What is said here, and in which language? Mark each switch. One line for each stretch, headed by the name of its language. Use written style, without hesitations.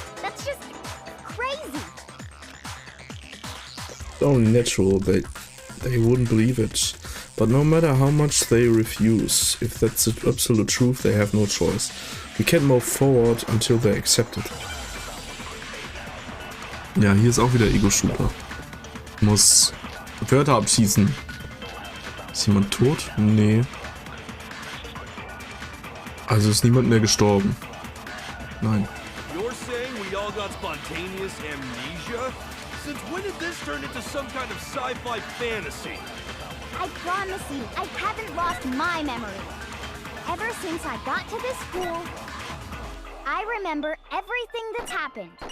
English: That's just crazy. It's only natural that they wouldn't believe it. But no matter how much they refuse, if that's the absolute truth, they have no choice. We can't move forward until they accept it.
German: Ja, hier ist auch wieder Ego-Shooter. Muss Wörter abschießen. Ist jemand tot? Nee. Also ist niemand mehr gestorben. Nein.
English: You're saying we all got spontaneous amnesia? Since when did this turn into some kind of sci-fi fantasy? I promise you, I haven't lost my memory. Ever since I got to this school, I remember everything that's happened.